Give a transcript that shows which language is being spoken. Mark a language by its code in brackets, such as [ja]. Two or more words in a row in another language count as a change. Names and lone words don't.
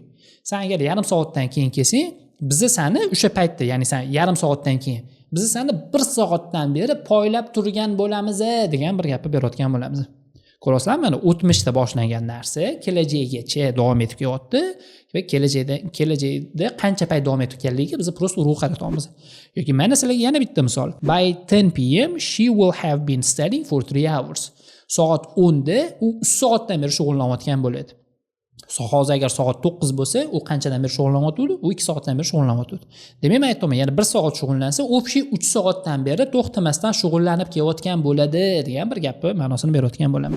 [uz] Sen agar yarim soatdan keyin kelsang, bizni seni o'sha paytda, ya'ni sen yarim soatdan keyin biz seni 1 soatdan beri poylab turgan bo'lamiz degan bir gapni berayotgan bo'lamiz. Ko'rasizlarmi, mana o'tmishda boshlangan narsa kelajakgacha davom etib kelyapti va kelajakda qancha payt davom etayotganligiga biz prosta urg'u qaratamiz. Yoki mana sizlarga yana bitta misol. [en] By 10 pm she will have been studying for 3 hours. [uz] Soat 10 da u 3 soatdan beri shug'ullanayotgan bo'ladi. Hozir agar soat 9 bo'lsa, u qanchadan beri shug'ullanyapti? U 2 soatdan beri shug'ullanyapti. Demak, men aytdim, ya'ni 1 soat shug'ullansa, o'pshi 3 soatdan beri to'xtamasdan shug'ullanib kelayotgan bo'ladi degan bir gapni ma'nosini berayotgan bo'laman.